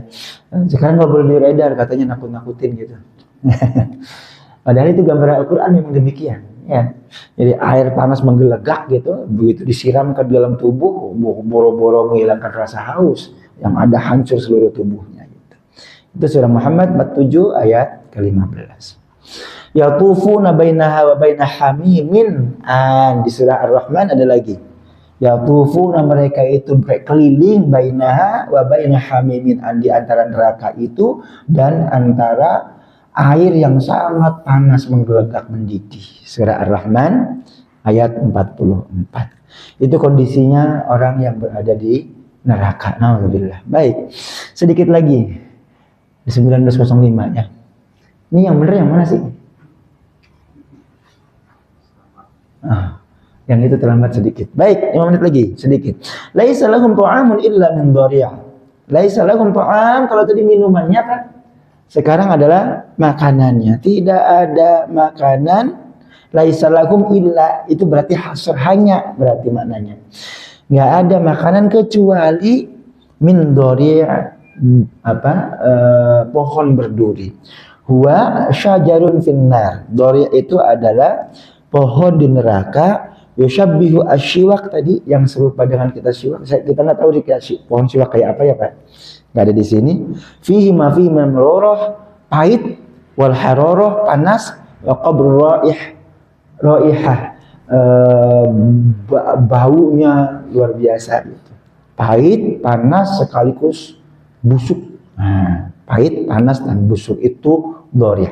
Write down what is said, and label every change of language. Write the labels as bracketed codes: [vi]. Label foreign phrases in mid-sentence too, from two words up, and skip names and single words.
[id] Sekarang nggak boleh beredar, katanya nakut-nakutin gitu. Padahal itu gambaran Al-Quran memang demikian ya. Jadi air panas menggelegak gitu, begitu disiram ke dalam tubuh, boro-boro menghilangkan rasa haus, yang ada hancur seluruh tubuhnya gitu. Itu surah Muhammad 47 ayat ke-15. [ar] يطوفون بينها وبين حميم. [id] Di surah Ar-Rahman ada lagi. Yatufuna, mereka itu berkeliling, [ar] بينها وبين حميم, [id] di antara neraka itu dan antara air yang sangat panas menggelegak mendidih. Surah Ar-Rahman ayat 44. Itu kondisinya orang yang berada di neraka. Alhamdulillah. Baik. Sedikit lagi. Di 1905 ya. Ini yang benar yang mana sih? Yang itu terlambat sedikit. Baik, 5 menit lagi sedikit. [ar] ليس لهم طعام إلا من ضريع'. ليس لهم طعام, [id] kalau tadi minumannya kan, sekarang adalah makanannya. Tidak ada makanan. [ar] ليس لهم إلا, [id] itu berarti hasr, hanya berarti maknanya. Nggak ada makanan kecuali [ar] من ضريع', [id] pohon berduri. [ar] هو شجر في النار. [id] Dhari' itu adalah pohon di neraka. [ar] يشبه الشوك, [id] tadi yang serupa dengan kita syiwak. Kita nggak tahu pohon syiwak kayak apa ya Pak. Nggak ada di sini. [ar] فيه ما فيه من مرارة, pahit, والحرارة, panas, وقبر رائحة, [id] baunya luar biasa gitu. Pahit, panas sekaligus busuk. Pahit, panas dan busuk itu dhari'.